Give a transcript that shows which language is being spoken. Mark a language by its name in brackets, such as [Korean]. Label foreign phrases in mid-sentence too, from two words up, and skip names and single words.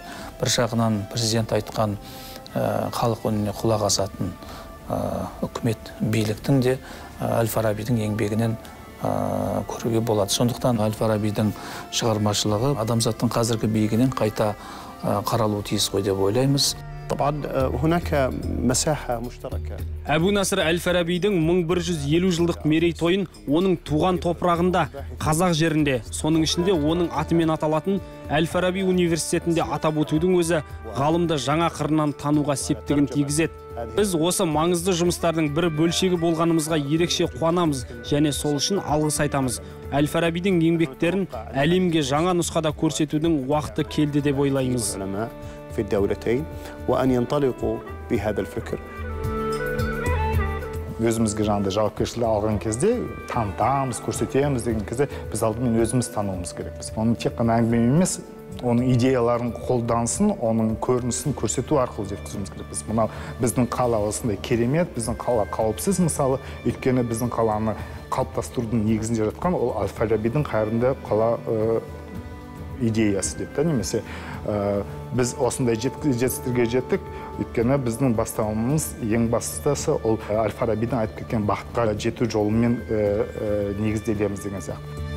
[Kazakh] Бір жағынан президент айтқан халық үніне құлақ асатын үкімет биліктің де Әл-Фарабидің еңбегінен көруге болады. Сондықтан Әл-Фарабидің шығармашылығы адамзаттың қазіргі биігінен қайта қаралуы тиіс қой деп ойлаймыз. [Arabic] طبعا هناك مساحة مشتركة. [Kazakh] Әбу Насыр әл-Фарабидің 1150 жылдық мерейтойын оның туған топырағында, қазақ жерінде, соның ішінде оның атымен аталатын Әл-Фараби университетінде атап өтудің өзі ғалымды жаңа қырынан тануға септігін тигізеді. Біз осы маңызды жұмыстардың бір бөлшегі болғанымызға ерекше қуанамыз және сол үшін алғыс айтамыз. Әл-Фарабидің еңбектерін әлемге жаңа нұсқада көрсетудің уақыты келді деп ойлаймыз. [Arabic] في الدولتين وأن ينطلقوا بهذا الفكر. [Kazakh] Өзімізге жаңағыдай жауапкершілік алған кезде танытамыз, көрсетеміз деген кезде біз алдымен өзіміз тануымыз керекпіз. Оның тек қана әңгіме емес, оның идеяларын қолданысын, оның көрінісін көрсету арқылы жеткізуіміз керекпіз. Мынау біздің қала осындай керемет, біздің қала қауіпсіз мысалы, өйткені біздің қаланы қалыптастырудың негізінде жатқан ол Әл-Фарабидің қайырымды қала идеясы деп та, немесе біз осындай жетістіктерге жеттік, өйткені біздің бастауымыз ең бастысы ол Әл-Фарабидің айтып кеткен бақытқа жету жолымен негізделеміз деген сияқты.